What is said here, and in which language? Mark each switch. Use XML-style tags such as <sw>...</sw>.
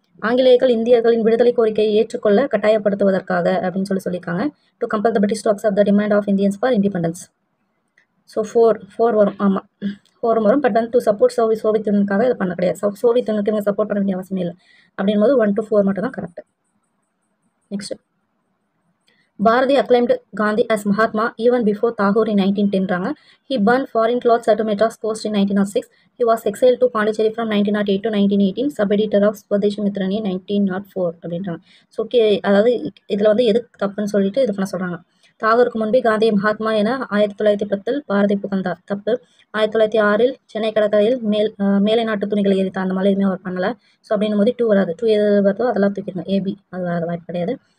<ta>ஆங்கிலேயர்கள் இந்தியர்களின் விடுதலை கோரிக்கையை ஏற்றுக்கொள்ள கட்டாயப்படுத்துவதற்காக அப்படின்னு சொல்லியிருக்காங்க.</ta> <en>To compel the British to accept the demand of Indians for independence.</en> <ta>So 4 வரும். ஆமாம் 4 வரும். பட் வந்து டு சப்போர்ட் சோவியத் யூனியனுக்காக இது பண்ண கிடையாது. சோவியத் யூனியனுக்கு இவங்க சப்போர்ட் பண்ண வேண்டிய அவசியம் இல்லை. அப்படின் போது 1 to 4 மட்டும் தான் correct.</ta> <en>Next, Bharati acclaimed Gandhi as Mahatma even before Tagore in 1910. He burned foreign clothes at Madras coast in 1906. He was exiled to Pondicherry from 1908 to 1918, sub-editor of Swadeshi Mitrani 1904 அப்படின்றாங்க.</en> <ta>So okay, அதாவது இதில் வந்து எது தப்புன்னு சொல்லிட்டு இது பண்ண சொல்கிறாங்க. தாகூருக்கு முன்பே காந்தியை மகாத்மா என 1910 பாரதி புகழ்ந்தார். தப்பு. 1906 சென்னை கடற்கரையில் மேலை நாட்டு துணிகளை எரித்தார். அந்த மாதிரி எதுவுமே அவர் பண்ணலை. ஸோ அப்படின்னும் போது 2 வராது. 2 எது வருதோ அதெல்லாம் தூக்கிடுங்க. ஏபி அது வராது, வாய்ப்பு கிடையாது.</ta>